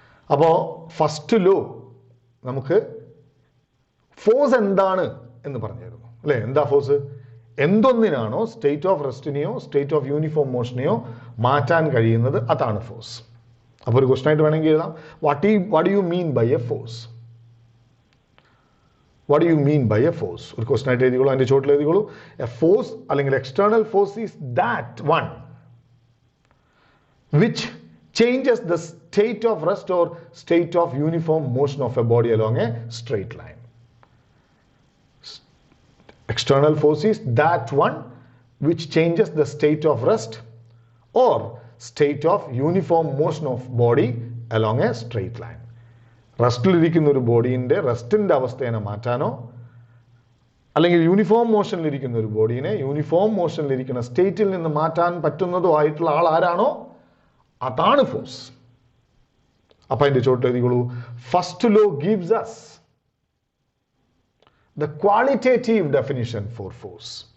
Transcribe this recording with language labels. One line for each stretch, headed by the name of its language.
Malayalam: അപ്പോൾ first law നമുക്ക് force എന്താണ് എന്ന് പറഞ്ഞു തരുന്നു അല്ലേ. എന്താ force? എന്തൊന്നിനാണോ state of റെസ്റ്റിനെയോ state of uniform മോഷനെയോ മാറ്റാൻ കഴിയുന്നത്, അതാണ് ഫോഴ്സ്. അപ്പോൾ ഒരു ക്വസ്റ്റൻ ആയിട്ട് വേണമെങ്കിൽ എഴുതാം,
English: What do you mean by a force? What do you mean by a force?
Malayalam: ഒരു ക്വസ്റ്റൻ ആയിട്ട് എഴുതിക്കോളൂ, അതിൻ്റെ ചോട്ടിൽ എഴുതിക്കോളൂ.
English: A force അല്ലെങ്കിൽ external force is that one which changes the state of rest or state of uniform motion of a body along a straight line. External force is that one which changes the state of rest or state of uniform motion of body along a straight line.
Malayalam: റെസ്റ്റിലിരിക്കുന്ന ഒരു ബോഡീൻ്റെ റെസ്റ്റിൻ്റെ അവസ്ഥയെ മാറ്റാനോ അല്ലെങ്കിൽ uniform മോഷനിലിരിക്കുന്ന ഒരു ബോഡീനെ uniform മോഷനിലിരിക്കുന്ന സ്റ്റേറ്റിൽ നിന്ന് മാറ്റാൻ പറ്റുന്നതോ ആയിട്ടുള്ള ആൾ ആരാണോ അതാണ് ഫോഴ്സ്. അപ്പൊ അതിന്റെ ചോട്ട് എഴുതിക്കോളൂ,
English: First law gives us the qualitative definition for force.